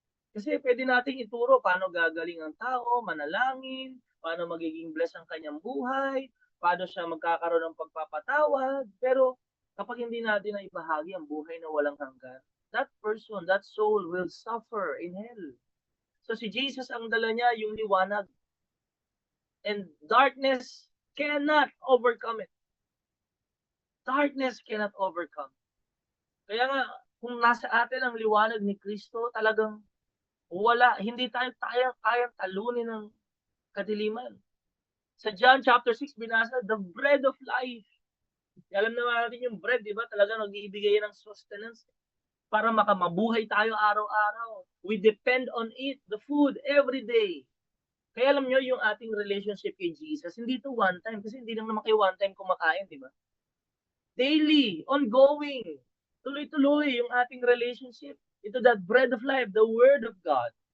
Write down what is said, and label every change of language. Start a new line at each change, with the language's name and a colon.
Filipino: Kasi pwede nating ituro paano gagaling ang tao, manalangin, paano magiging bless ang kanyang buhay, paano siya magkakaroon ng pagpapatawad. Pero kapag hindi natin na ibahagi ang buhay na walang hanggan,
English: that person, that soul will suffer in hell.
Filipino: So si Jesus, ang dala niya yung liwanag.
English: And darkness cannot overcome it. Darkness cannot overcome.
Filipino: Kaya nga, kung nasa atin ang liwanag ni Kristo, talagang hindi tayo kayang talunin ng kadiliman.
English: Sa John chapter 6, binasa, the bread of life.
Filipino: Alam naman natin yung bread, di ba? Talagang nag-iibigay ng sustenance para makamabuhay tayo araw-araw.
English: We depend on it, the food, every day.
Filipino: Kaya alam nyo, yung ating relationship kay Jesus, hindi ito
English: one time.
Filipino: Kasi hindi lang naman kayo one time kumakain, di ba? Daily, ongoing, tuloy-tuloy yung ating relationship.
English: Ito that bread of life, the Word of God.